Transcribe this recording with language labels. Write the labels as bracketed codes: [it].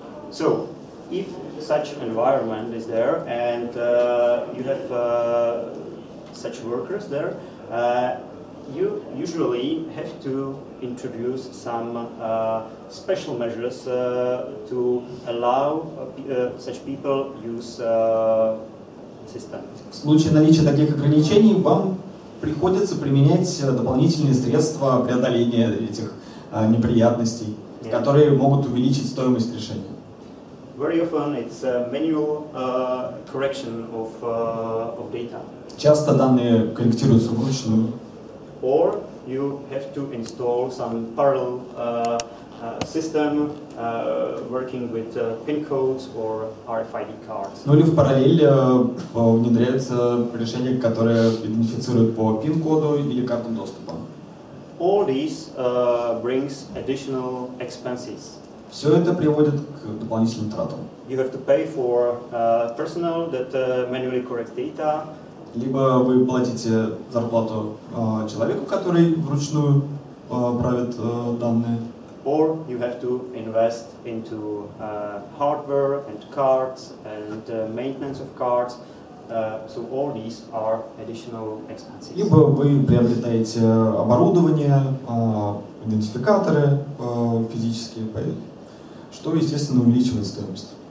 [en] So, if such environment is there and you have such workers there, you usually have to introduce some special measures to allow such people use system. [ru] В случае наличия таких ограничений вам приходится применять дополнительные средства преодоления этих неприятностей, которые могут увеличить стоимость решения. [en] Very often it's manual correction of data. [ru] Часто данные корректируются вручную. [en] Or you have to install some parallel system working with pin codes or RFID cards. [ru] Ну или в параллель внедряются решения, которые идентифицируют по пин-коду или картам доступа. [en] All these brings additional expenses. [ru] Все это приводит к дополнительным тратам. [en] You have to pay for personnel that manually corrects data. [ru] Либо вы платите зарплату человеку, который вручную правит данные. [en] Or you have to invest into hardware and cards and maintenance of cards. So all these are additional expenses. [ru] Либо вы приобретаете оборудование, идентификаторы физические, что, естественно, увеличивает стоимость.